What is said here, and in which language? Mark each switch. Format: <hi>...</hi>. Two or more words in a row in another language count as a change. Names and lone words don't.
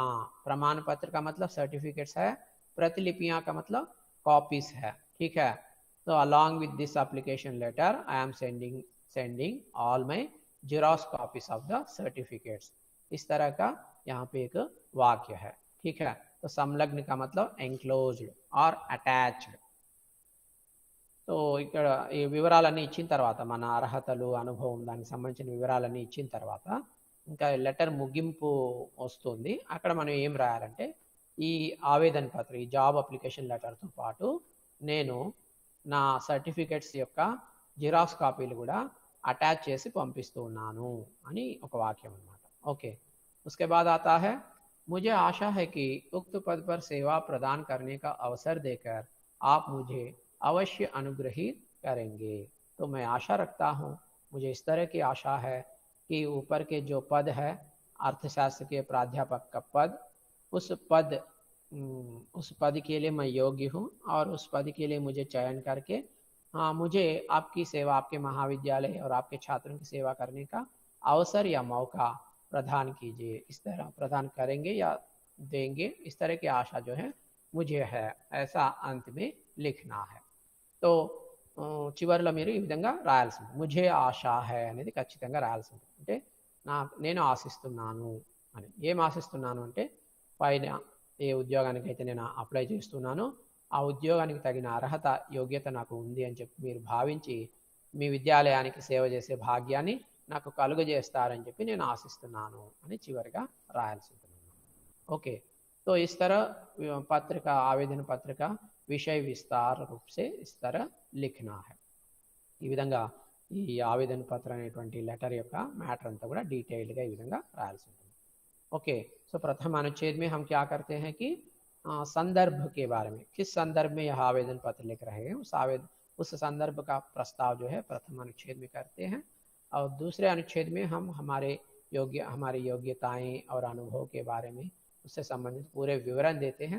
<hi>प्रमाण पत्र का मतलब सर्टिफिकेट्स है, प्रतिलिपियां का मतलब कॉपीज है. ठीक है, तो</hi> <en>along with this application letter I am sending all my xerox copies of the certificates.</en> <hi>इस तरह का यहाँ पे एक वाक्य है. ठीक है, तो संलग्न का मतलब एंक्लोज्ड और अटैच्ड.</hi> <te>సో ఇక్కడ ఈ వివరాలన్నీ ఇచ్చిన తర్వాత మన అర్హతలు అనుభవం దానికి సంబంధించిన వివరాలన్నీ ఇచ్చిన తర్వాత ఇంకా లెటర్ ముగింపు వస్తుంది. అక్కడ మనం ఏం రాయాలంటే ఈ ఆవేదన పత్రం, ఈ</te> <en>job application letter</en> <te>పాటు నేను నా సర్టిఫికెట్స్ యొక్క జిరాక్స్ కాపీలు కూడా అటాచ్ చేసి పంపిస్తూ ఉన్నాను అని ఒక వాక్యం అన్నమాట. ఓకే,</te> <hi>उसके बाद आता है मुझे आशा है कि उक्त पद पर सेवा प्रदान करने का अवसर देकर आप मुझे अवश्य अनुग्रहित करेंगे. तो मैं आशा रखता हूँ, मुझे इस तरह की आशा है कि ऊपर के जो पद है अर्थशास्त्र के प्राध्यापक का पद, उस पद के लिए मैं योग्य हूँ और उस पद के लिए मुझे चयन करके मुझे आपकी सेवा, आपके महाविद्यालय और आपके छात्रों की सेवा करने का अवसर या मौका प्रदान कीजिए. इस तरह प्रदान करेंगे या देंगे, इस तरह की आशा जो है मुझे है, ऐसा अंत में लिखना है.</hi> <te>तो చివరిలో మీరు ఈ విధంగా రాయాల్సి ఉంటుంది.</te> <hi>मुझे आशा है</hi> <te>అనేది ఖచ్చితంగా రాయాల్సి ఉంటుంది. అంటే నేను ఆశిస్తున్నాను అని. ఏం ఆశిస్తున్నాను అంటే పైన ఏ ఉద్యోగానికి అయితే నేను అప్లై చేస్తున్నానో ఆ ఉద్యోగానికి తగిన అర్హత, యోగ్యత నాకు ఉంది అని చెప్పి మీరు భావించి మీ విద్యాలయానికి సేవ చేసే భాగ్యాన్ని నాకు కలుగజేస్తారని చెప్పి నేను ఆశిస్తున్నాను అని చివరిగా రాయాల్సి ఉంటుంది. ఓకే,</te> <hi>तो इस तरह पत्र का, आवेदन पत्र का विषय विस्तार रूप से इस तरह लिखना है.</hi> <te>ఈ విధంగా ఈ ఆవేదన పత్రం అనేటువంటి లెటర్ యొక్క మ్యాటర్ అంతా కూడా డీటెయిల్డ్గా ఈ విధంగా రాయాల్సి ఉంటుంది.</te> <en>okay, so</en> <hi>प्रथम अनुच्छेद में हम क्या करते हैं कि संदर्भ के बारे में, किस संदर्भ में यह आवेदन पत्र लिख रहे हैं उस संदर्भ का प्रस्ताव जो है प्रथम अनुच्छेद में करते हैं. और दूसरे अनुच्छेद में हम हमारी योग्यताएं और अनुभव के बारे में, उससे संबंधित पूरे विवरण देते हैं.</hi>